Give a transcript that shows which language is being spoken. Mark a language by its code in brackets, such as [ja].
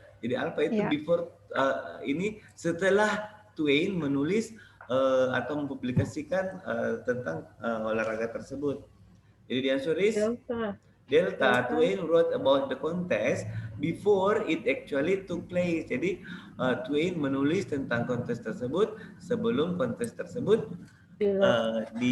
[id] Jadi alpha itu before ini setelah Twain menulis atau mempublikasikan tentang olahraga tersebut. Jadi [en] the answer is Delta. Twain wrote about the contest before it actually took place. [id] Jadi Twain menulis tentang kontes tersebut sebelum kontes tersebut dilakukan.